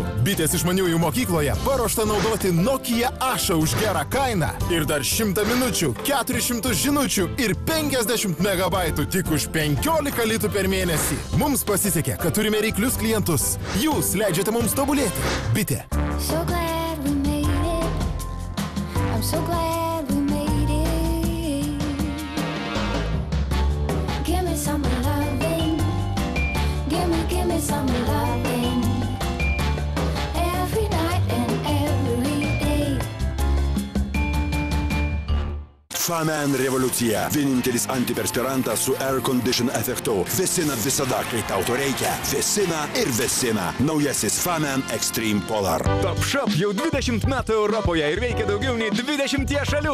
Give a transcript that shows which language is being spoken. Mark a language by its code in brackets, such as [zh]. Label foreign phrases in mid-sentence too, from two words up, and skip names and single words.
[lt] Bitės išmaniųjų mokykloje paruošta naudoti Nokia Asha už gerą kainą ir dar 100 minučių, 400 žinučių ir 50 megabaitų tik už 15 litų per mėnesį. Mums pasisekė, kad turime reiklius klientus. Jūs leidžiate mums tobulėti. Bitė. [en] So glad we made it. I'm so glad we made it. Give me some loving. Give me some loving. Every night and every day. [lt] Famen revoliucija. Vienintelis antiperspirantas su [en] air condition [lt] efektu. Vėsina visada, kai tau to reikia. Vėsina ir vėsina. Naujasis Famen Extreme Polar. Topshop jau 20 metų Europoje ir veikia daugiau nei 20 šalių.